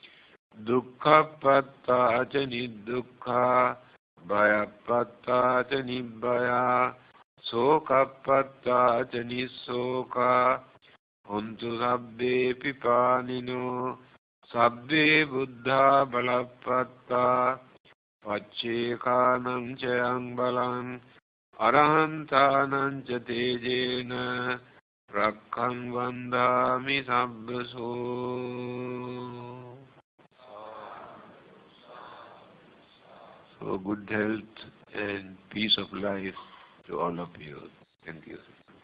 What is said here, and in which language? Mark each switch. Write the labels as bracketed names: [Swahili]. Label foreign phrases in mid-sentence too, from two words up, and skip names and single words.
[Pali] dukkhapatta ca nidukkha bhayapatta ca nibbaya sokapatta ca nisoka hontu sabbe pipanino sabbe buddha balapatta paccekanam cayang balang arahantanam ca tejena rakkhan vandami sabbaso. [English] So good health and peace of life to all of you. Thank you.